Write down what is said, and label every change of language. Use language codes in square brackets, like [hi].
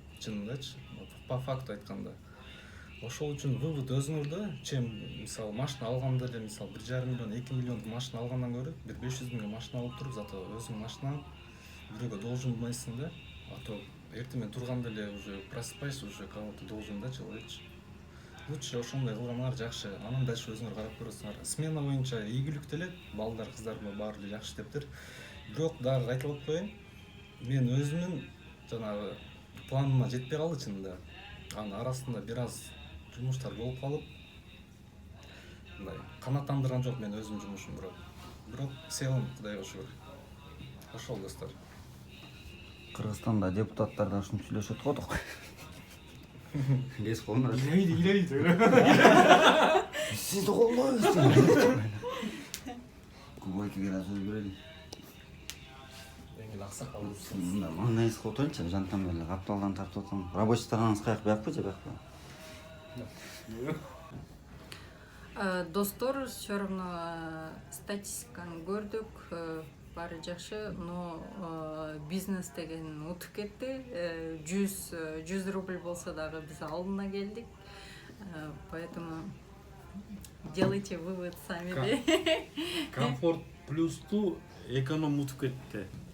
[ky] Чынындачы, по факту айтканда. Ошол үчүн вывод өзүңөрдө, чем мисалы машина алганда эле, мисалы 1,5 миллион, 2 миллиондук машина алгандан көрө, бир 500 миңге машина алып туруп, зато өзүңдүн машинаң бирөөгө должен болмайсың да. А то эртең менен турганда эле уже просыпайсың, [ru] уже кого-то должен [ky] да человече. Лучше ошондой кылганыңар жакшы. Анан дальше өзүңөр карап көрөсүңөр. Смена боюнча ийгилик деле, балдар, кыздар баары эле жакшы иштептир. Бирок дагы айтылып коеюн, мен өзүмдүн жанагы планыма жетпей калды чынында. Анын арасында бир аз жумуштар болуп калып, мындай канааттандырган жок мен өзүмдүн жумушум, бирок целом Кудайга шүгүр. Ошол достор. Кыргызстанда депутаттар да ушинтип сүйлөшөт го док. Лес колуна. Илейт. Сизди колдойбуз. Кубойкиге да сөз берели. Эми аксакалыбыз. Мында маңнайыз котончу, жантам эле капталдан тартып атам. Рабочий сторонаңыз каяк биякпы же биякпы? Достор, [ru] все равно [ky] статистиканы көрдүк, баары жакшы, но бизнес деген утуп кетти. 100 рубль болсо дагы биз алдына келдик. [ru] Поэтому делайте вывод сами. [ky] Комфорт плюсту эконом утуп кетти.